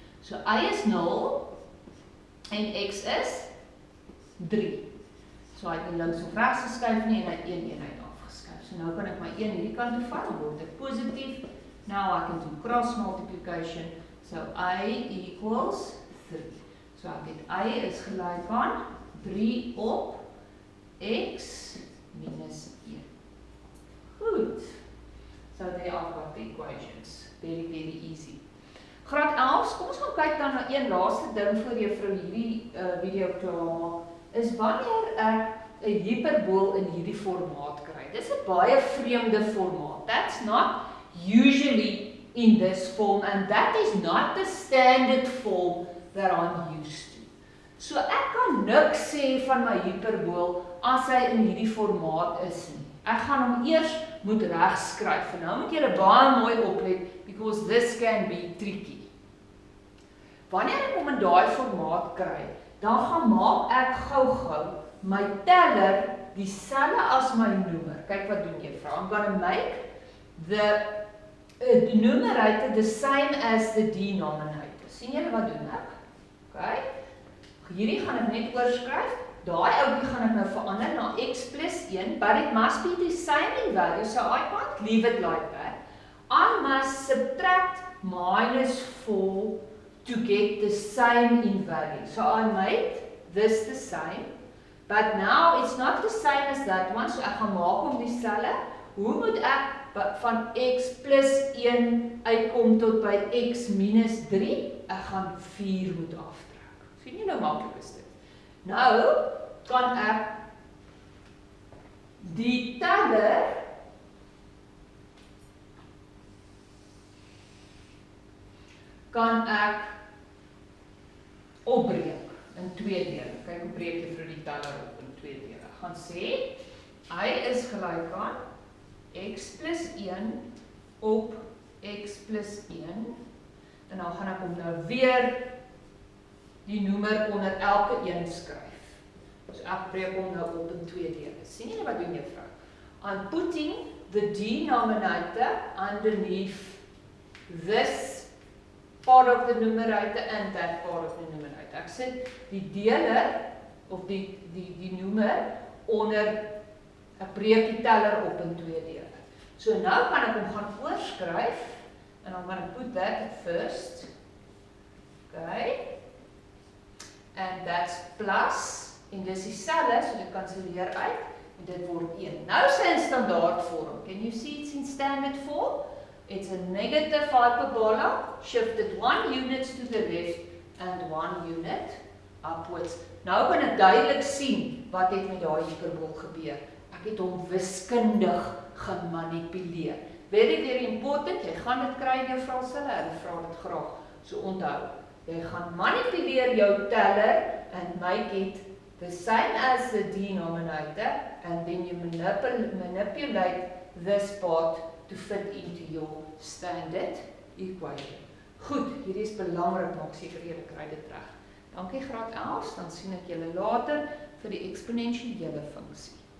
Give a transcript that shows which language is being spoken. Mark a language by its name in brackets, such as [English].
[Afrikaans] So y is 0, en x is 3. So hy het nie links of regs geskuif nie, en hy het 1 eenheid afgeskuif. So nou kan ek my 1 hierdie kant toe vat, dan word dit positief. [English] Now I can do cross multiplication. So y equals 3. [Afrikaans] So ek het y is gelyk aan 3 op x minus 1. Goed. [English] So there I've got the equations. Very, very easy. [Afrikaans] Graad 11, kom ons gaan kyk dan na een laaste ding vir juffrou hierdie video klaar maak, is wanneer ek 'n hiperbool in hierdie formaat kry. Dis 'n baie vreemde formaat. [English] That's not usually in this form, and that is not the standard form that I'm used to. [Afrikaans] So ek kan niks sê van my hiperbool as hy in hierdie formaat is nie. Ek gaan hom eers moet regskryf. En nou moet julle baie mooi oplet, [English] because this can be tricky. [Afrikaans] Wanneer ek hom in daai formaat kry, dan gaan maak ek gou-gou my teller dieselfde as my noemer. Kyk wat doen juffrou. [English] I'm going to make the numerator the same as the denominator. [Afrikaans] Sien julle wat doen ek? Okay. Hierdie gaan ek net oorskryf. Daai ouetjie gaan ek nou verander na x plus 1, [English] but it must be the same in value, so I can't leave it like that. I must subtract minus 4 to get the same in value. So I made this the same, but now it's not the same as that one, so [Afrikaans] ek gaan maak hom dieselfde. Hoe moet ek van x plus 1 uitkom tot by x minus 3? Ek gaan 4 moet aftrek. Sien jy nou maklik is dit? Nou kan ek die teller kan ek opbreek in 2 dele. Kyk hoe breek jy vir die teller op in 2 dele. Ek gaan sê, hy is gelyk aan x plus 1 op x plus 1. En dan gaan ek hom nou weer die noemer onder elke een skryf. So ek breek hom nou op in 2 dele. Sien jy wat doen juffrou? [English] I'm putting the denominator underneath this part of the numerator and that part of the numerator. [Afrikaans] Ek sit die deler of die noemer onder, ek breek die teller op in 2 dele. So nou kan ek hom gaan oorskryf en dan gaan ek [English] put that at first. [Afrikaans] Okay. [English] And that's plus, [Afrikaans] en dis dieselfde, so dit kanselleer uit, en dit word 1. Nou sy in standaard vorm. [English] Can you see it's in standard form? It's a negative hyperbola, shifted 1 unit to the left and 1 unit upwards. [Afrikaans] Nou kan ek duidelik sien wat het met daai hyperbol gebeur. Ek het hom wiskundig gemanipuleer. [English] Very, very important, [Afrikaans] jy gaan dit kry in jou vraestelle, hulle vra dit graag. So onthou, jy gaan manipuleer jou teller [English] and make it the same as the denominator, and then you manipulate this part to fit into your standard equation. [Afrikaans] Goed, hierdie is belangrik, maak seker jy kry dit reg. Dankie graad 11, dan sien ek julle later vir die eksponensiële funksie.